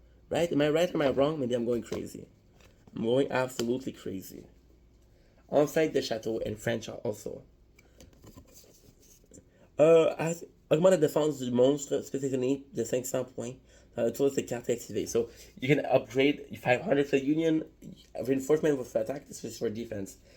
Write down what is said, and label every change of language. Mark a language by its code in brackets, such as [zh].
[en] Right? Am I right or am I wrong? Maybe I'm going crazy. I'm going absolutely crazy. Inside the Château and French also. [fr] Augmente la défense du monstre spécifiquement de 500 points dans le tour de cette carte activée. [en] So you can upgrade 500 for Union, reinforcement with attack, this is for defense.